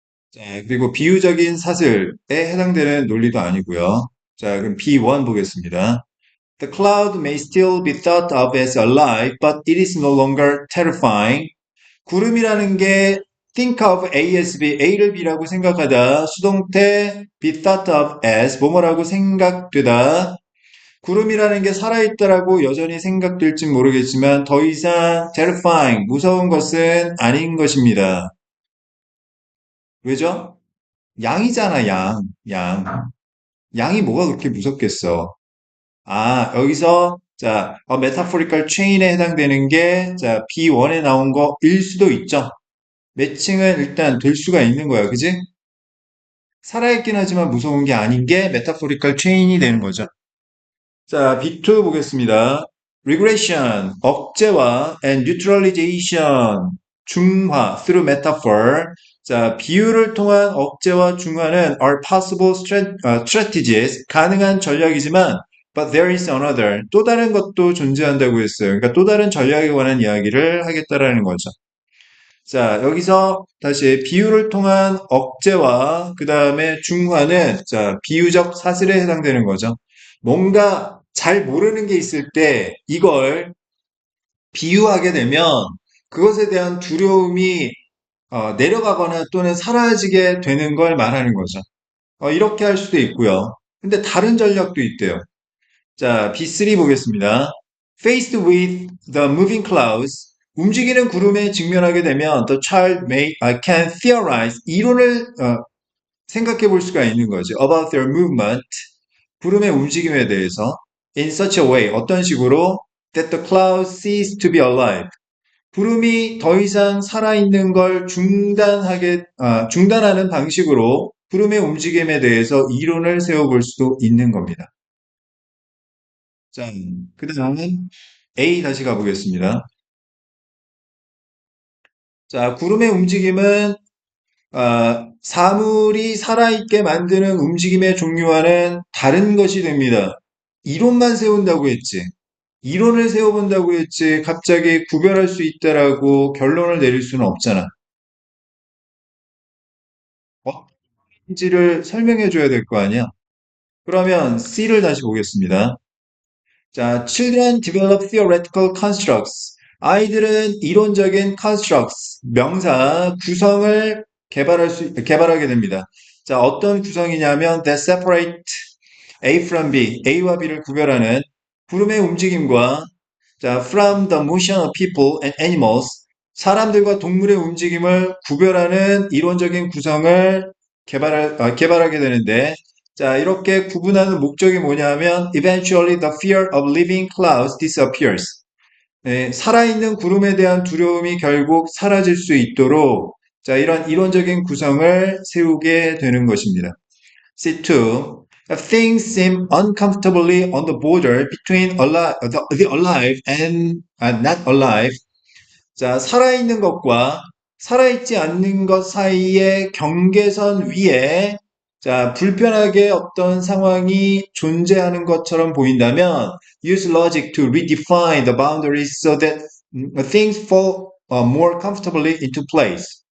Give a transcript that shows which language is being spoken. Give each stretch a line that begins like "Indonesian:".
Korean: 자, 그리고 비유적인 사슬에 해당되는 논리도 아니고요. 자, 그럼 B1 보겠습니다.
English: The cloud may still be thought of as alive, but it is no longer terrifying.
Korean: 구름이라는 게 think of A as B, A를 B라고 생각하다, 수동태 be thought of as 뭐뭐라고 생각되다. 구름이라는 게 살아있다라고 여전히 생각될진 모르겠지만 더 이상 terrifying, 무서운 것은 아닌 것입니다. 왜죠? 양이잖아, 양, 양. 양이 뭐가 그렇게 무섭겠어? 아, 여기서, 자, metaphorical chain에 해당되는 게, 자, B1에 나온 거일 수도 있죠. 매칭은 일단 될 수가 있는 거야, 그지? 살아있긴 하지만 무서운 게 아닌 게 metaphorical chain이 되는 거죠. 자, B2 보겠습니다.
English: regression,
Korean: 억제와
English: and neutralization,
Korean: 중화,
English: through metaphor.
Korean: 자, 비유를 통한 억제와 중화는
English: are possible strategies,
Korean: 가능한 전략이지만
English: but there is another,
Korean: 또 다른 것도 존재한다고 했어요. 그러니까 또 다른 전략에 관한 이야기를 하겠다라는 거죠. 자, 여기서 다시 비유를 통한 억제와 그 다음에 중화는 자, 비유적 사슬에 해당되는 거죠. 뭔가 잘 모르는 게 있을 때 이걸 비유하게 되면 그것에 대한 두려움이 내려가거나 또는 사라지게 되는 걸 말하는 거죠. 이렇게 할 수도 있고요. 근데 다른 전략도 있대요. 자, B3 보겠습니다.
English: Faced with the moving clouds,
Korean: 움직이는 구름에 직면하게 되면
English: the child can theorize,
Korean: 생각해 볼 수가 있는 거죠.
English: About their movement,
Korean: 구름의 움직임에 대해서
English: in such a way,
Korean: 어떤 식으로
English: that the clouds cease to be alive.
Korean: 구름이 더 이상 살아있는 걸 중단하는 방식으로 구름의 움직임에 대해서 이론을 세워볼 수도 있는 겁니다. 자, 그 다음은 A 다시 가보겠습니다. 자, 구름의 움직임은 사물이 살아있게 만드는 움직임의 종류와는 다른 것이 됩니다. 이론만 세운다고 했지. 이론을 세워본다고 했지. 갑자기 구별할 수 있다라고 결론을 내릴 수는 없잖아. 어떤지를 설명해 줘야 될 거 아니야. 그러면 C를 다시 보겠습니다.
English: 자, children develop theoretical constructs.
Korean: 아이들은 이론적인 constructs, 명사, 구성을 개발하게 됩니다. 자, 어떤 구성이냐면
English: that separate A from B,
Korean: A와 B를 구별하는 구름의 움직임과 자,
English: from the motion of people and animals,
Korean: 사람들과 동물의 움직임을 구별하는 이론적인 구성을 개발하게 되는데, 자, 이렇게 구분하는 목적이 뭐냐면,
English: eventually the fear of living clouds disappears.
Korean: 네, 살아있는 구름에 대한 두려움이 결국 사라질 수 있도록, 자, 이런 이론적인 구성을 세우게 되는 것입니다. C2.
English: Things seem uncomfortably on the border between the alive and not alive.
Korean: 자, 살아있는 것과 살아있지 않는 것 사이의 경계선 위에 자, 불편하게 어떤 상황이 존재하는 것처럼 보인다면
English: use logic to redefine the boundaries so that things fall more comfortably into place.